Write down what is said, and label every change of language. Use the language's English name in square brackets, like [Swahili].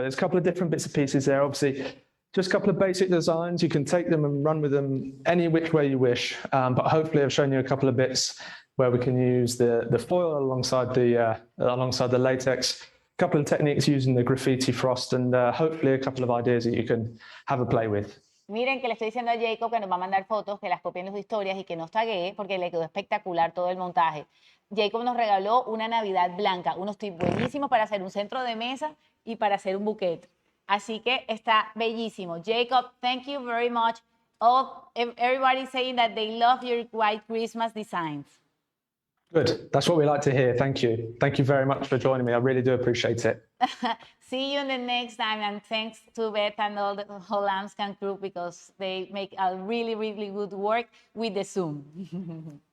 [English] There's a couple of different bits and pieces there. Obviously, just a couple of basic designs. You can take them and run with them any which way you wish. But hopefully, I've shown you a couple of bits where we can use the foil alongside the latex. A couple of techniques using the graffiti frost, and hopefully a couple of ideas that you can have a play with. [Spanish] Miren que le estoy diciendo a Jacob que nos va a mandar fotos, que las copien en sus historias y que nos taguee porque le quedó espectacular todo el montaje. Jacob nos regaló una Navidad Blanca, unos tips buenísimos para hacer un centro de mesa y para hacer un bouquet. Así que está bellísimo. [English] Jacob, thank you very much. Everybody saying that they love your white Christmas designs. Good. That's what we like to hear. Thank you. Thank you very much for joining me. I really do appreciate it. See you in the next time, and thanks to Beth and all the whole Amscan crew because they make a really, really good work with the Zoom.